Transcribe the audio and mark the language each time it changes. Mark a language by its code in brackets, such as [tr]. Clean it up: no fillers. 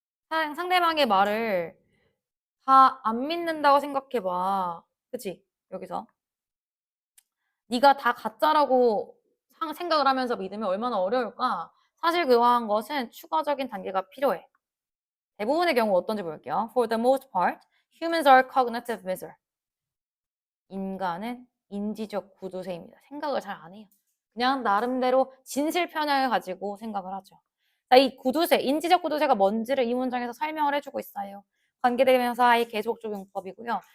[ko] 상대방의 말을 다 안 믿는다고 생각해봐. 그치? 여기서. 네가 다 가짜라고 생각을 하면서 믿으면 얼마나 어려울까? 사실 그러한 것은 추가적인 단계가 필요해. 대부분의 경우 어떤지 볼게요. [en] For the most part, humans are cognitive miser. [ko] 인간은 인지적 구두쇠입니다. 생각을 잘 안 해요. 그냥 나름대로 진실 편향을 가지고 생각을 하죠. 자, 이 구두쇠, 인지적 구두쇠가 뭔지를 이 문장에서 설명을 해주고 있어요. 관계대명사의 계속적 용법이고요.